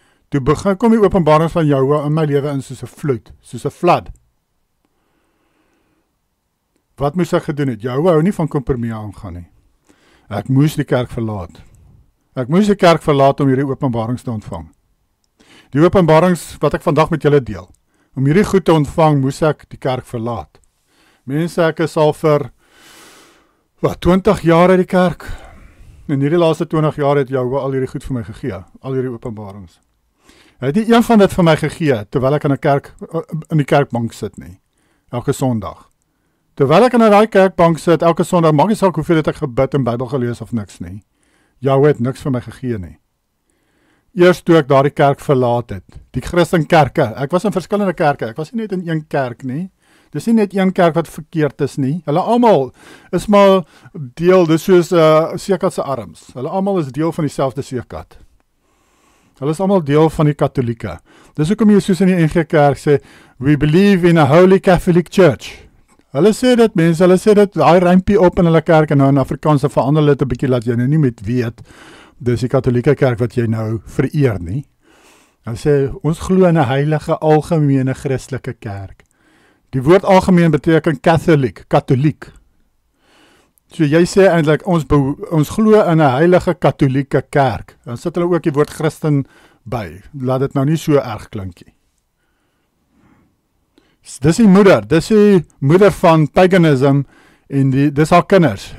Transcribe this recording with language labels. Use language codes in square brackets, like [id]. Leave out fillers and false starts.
[af] Toe kom die openbarings van Jahwe in my lewe in soos 'n vloed, soos 'n flood. Wat moes ek gedoen het? Jahwe hou nie van kompromie aangaan nie. Ek moes die kerk verlaat. Ek moes die kerk verlaat om hierdie openbarings te ontvang. Die openbarings wat ek vandag met julle deel. Om hierdie goed te ontvang, moes ek die kerk verlaat. Mense, ek is al vir 20 jaar uit die kerk. En hierdie laaste 20 jaar het Jahwe al hierdie goed vir my gegee, al hierdie openbarings. Hy het nie een van dit vir my gegee, terwyl ek in die kerkbank sit nie, elke Sondag. Terwyl ek in daai kerkbank sit, elke Sondag, maak nie saak hoeveel het ek gebid en Bybel gelees of niks nie. Jahwe het niks vir my gegee nie. Eers toe ek daardie kerk verlaat het, die Christenkerke, ek was in verskillende kerke, ek was nie net in een kerk nie, dis nie net een kerk wat verkeerd is nie, hulle almal is maar deel, dis soos seekat se arms, hulle almal is deel van dieselfde seekat. Hulle is almal deel van die Katholieke. Dis hoekom jy soos in die NG Kerk sê, [en] we believe in a holy Catholic church. [af] Hulle sê dit, mense, hulle sê dit, daai rympie op in hulle kerk, en nou in Afrikaans verander hulle dit 'n bietjie, laat jy nou nie met weet, dis die Katholieke kerk wat jy nou vereer nie. Hulle sê, ons glo in 'n heilige, algemene Christelike kerk. Die woord algemeen beteken katholiek. So jy sê eintlik, ons glo in 'n heilige Katholieke kerk. Dan sit hulle ook die woord Christen by. Laat dit nou nie so erg klinkie. Dis die moeder van paganism, en dis haar kinders.